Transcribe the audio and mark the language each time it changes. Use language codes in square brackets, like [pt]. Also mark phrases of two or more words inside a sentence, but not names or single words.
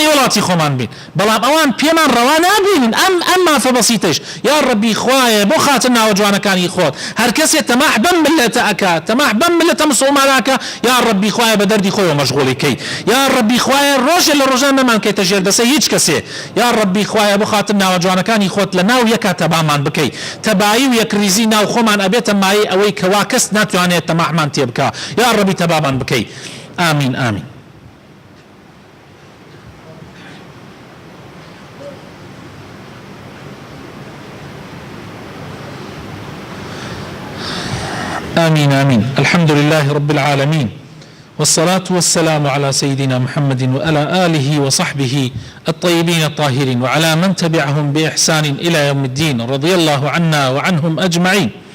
[ckb] وڵاتی خۆمان بین بەڵام ئەوان پێمان ڕەوا نابینن ئەم مافە بەسیتەش یا ڕەبی خوایە بۆ خاتر ناوە جوانەکانی خۆت هەر کەسێک تەماح بەم ملەتە ئەکا تەماح بەم ملەتە مسڵماناکە یا ڕەبی خوایە بە دەردی خۆیەوە مەشغوڵیکەی یا ڕەبی خوایە ڕۆژێ لە ڕۆژان نەمان کەیتە ژێر دەسە هیچ کەسێ یا ڕەبی خوایە بۆ خاتر ناوە جوانەکانی خۆت لە ناو یەکا تەبامان بکەی تەبایی و یەکریزی ناو خۆمان ئەبێتە مایە ئەوەی کەوا کەس ناتوانێت تەماحمان تێ بکە یا ڕەبی تەبامان بکەی [ar] آمين آمين آمين آمين الحمد لله رب العالمين والصلاة والسلام على سيدنا محمد وعلى آله وصحبه الطيبين الطاهرين وعلى من تبعهم بإحسان إلى يوم الدين رضي الله عنا وعنهم أجمعين